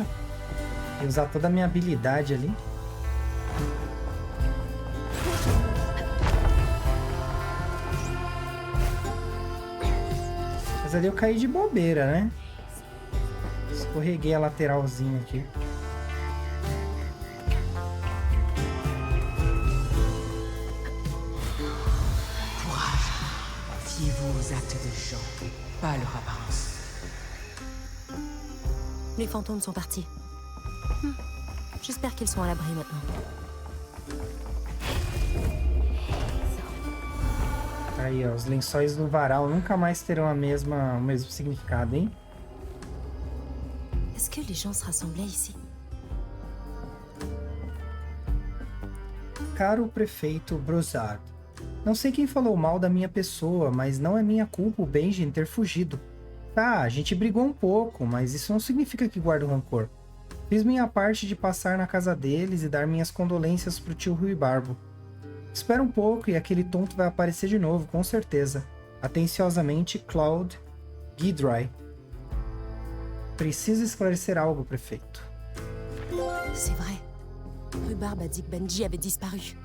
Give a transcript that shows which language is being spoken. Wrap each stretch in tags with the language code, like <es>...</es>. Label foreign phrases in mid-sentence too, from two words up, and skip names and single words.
<pt>Ia usar toda a minha habilidade ali. Mas ali eu caí de bobeira, né? Escorreguei a lateralzinha aqui.</pt> <fr>Courage. Fiez-vous aux actes des gens, pas à leur apparence. Les fantômes sont partis. J'espère qu'ils sont à l'abri maintenant.</fr> <pt>Aí, ó, os lençóis do varal nunca mais terão o mesmo significado, hein?</pt> <fr>Est-ce que les gens se rassemblaient ici?</fr> <pt>Caro prefeito Brozard, não sei quem falou mal da minha pessoa, mas não é minha culpa o Benjen ter fugido. Tá, a gente brigou um pouco, mas isso não significa que guardo rancor. Fiz minha parte de passar na casa deles e dar minhas condolências pro tio Rhubarbo. Espera um pouco e aquele tonto vai aparecer de novo, com certeza. Atenciosamente, Claude Guidry. Preciso esclarecer algo, prefeito.</pt> <fr>C'est vrai. Rhubarbe a dit que Benji avait disparu.</fr>